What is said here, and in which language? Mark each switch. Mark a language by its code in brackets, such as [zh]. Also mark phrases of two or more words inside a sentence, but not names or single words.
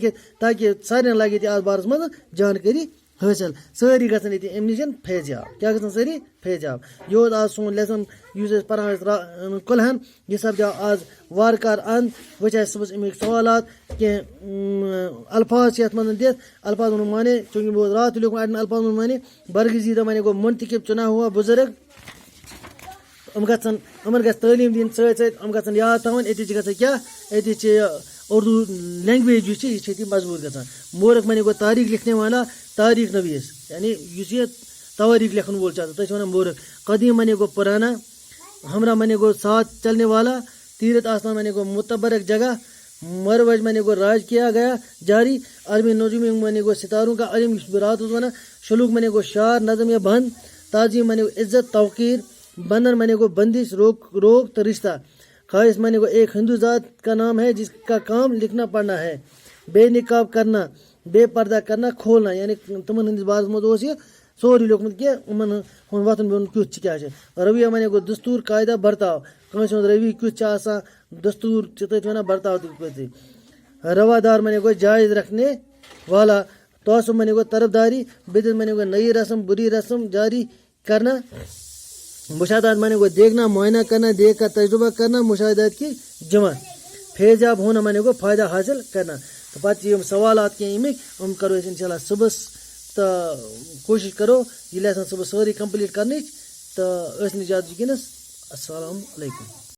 [ks] لیکھِتھ تاکہِ سارنٕے لگہِ ییٚتہِ اتھ بارس منٛز جانکٲری حٲصِل سٲری گژھن ییٚتہِ امہِ نِش فیضیاب کیٛاہ گژھن سٲری فیضیاب یہِ اوس آز سون لیسن یُس أسۍ پران ٲسۍ کُلہن یہِ سپدیو آز وارٕ کارٕ اند وٕچھ اَسہِ صُبحس امیِکۍ سوالات کینٛہہ الفاظ چھِ یتھ منٛز دِتھ الفاظ ووٚنُن مانے چوٗنٛکہِ بہٕ اوس راتھ تہِ لیوٚکھمُت اڑٮ۪ن الفاظ ووٚنُن مانے برگزیدہ مانے گوٚو منتخب [ur] چُنا ہوا بُزرگ [ks] یِمن گژھِ تعلیٖم دِنۍ سۭتۍ سۭتۍ یِم گژھن یاد تھاوٕنۍ أتی چھِ گژھان کیٛاہ أتی چھِ [en] Urdu language [ks] یُس چھِ یہِ چھِ ییٚتہِ مضبوٗط گژھان مورکھ مانے گوٚو [ur] تاریٖخ لکھنے والا [ks] تاریٖخ نویٖس یعنی یُس یہِ تواریٖخ لیکھن وول چھُ آسان تٔتھۍ چھِ وَنان مورکھ قدیٖم مانے گوٚو پرانا ہمراہ مانے گوٚو [ur] ساتھ چلنے والا [ks] تیرت آستان مانے گوٚو [ur] متبرک جگہ [ks] مروج مانے گوٚو [ur] راج کیا گیا جاری [ks] عالمی نجومی مانے گوٚو [ur] ستاروں کا علم [ks] یُس بہٕ راتھ اوسُس وَنان شلوک مانے گوٚو [ur] شار نظم یا بند [ks] تعظیم مانے گوٚو [ur] عزت توقیر [ks] بندھن مانے گوٚو [ur] بندش روک تو رشتہ خواہش مانے گوٚو ایک ہندو ذات کا نام ہے جس کا کام لکھنا پڑھنا ہے بے نقاب کرنا بے پردہ کرنا کھولنا [ks] یعنی تمن ہٕنٛدِس بارس منٛز اوس یہِ سورُے لیوٚکھمُت کہِ یِمن ہُنٛد وۄتھُن بِہُن کیُتھ چھُ کیٛاہ چھُ رویہ مانے گوٚو [ur] دستوٗر قاعدہ برتاو [ks] کٲنٛسہِ ہُنٛد روی کیُتھ چھُ آسان دستوٗر چھِ تٔتھۍ وَنان برتاو تہِ پٲٹھۍ روادار مانے گوٚو [ur] جایز رکھنے والا [ks] توسُب مانے گوٚو طرف داری بدعت مانے گوٚو [ur] نئی رسم بری رسم جاری کرنا [ks] مشاہدات مانے گوٚو [ur] دیکھنا معائنہ کرنا دیکھ کر تجربہ کرنا مشاہدات کی جمع [ks] فیضیاب ہونا مانے گوٚو [ur] فائدہ حاصل کرنا [ks] تہٕ پتہٕ چھِ یِم سوالات کینٛہہ اَمِکۍ یِم کرو أسۍ اِنشاء اللہ صُبحس تہٕ کوٗشِش کرو یہِ لیسن صُبحس سٲری کمپلیٖٹ کرنٕچ تہٕ أسۍ نہٕ زیادٕ وٕنکیٚنس [ar] السلام علیکُم